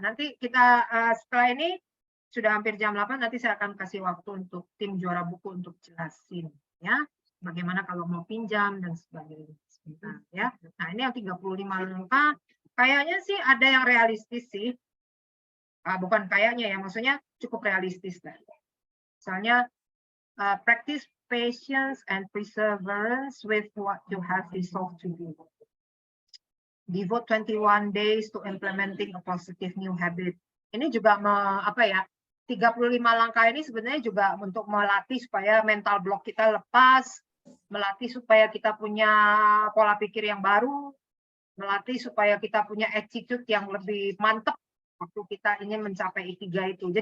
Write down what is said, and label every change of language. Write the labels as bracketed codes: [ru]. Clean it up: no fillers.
[id] Nanti kita setelah ini sudah hampir jam 8, nanti saya akan kasih waktu untuk tim juara buku untuk jelasin ya. Bagaimana kalau mau pinjam dan sebagainya. Sebentar, ya. Nah, ini yang 35 langkah. Kayaknya sih ada yang realistis sih. Bukan kayaknya ya, maksudnya cukup realistis lah. [en] Misalnya, practice patience and perseverance with what you have resolved to do. Devote 21 days to implementing a positive new habit. [id] Ini juga 35 langkah ini sebenarnya juga untuk melatih supaya mental block kita lepas, melatih supaya kita punya pola pikir yang baru, melatih supaya kita punya attitude yang lebih mantap waktu kita ingin mencapai Ikigai itu.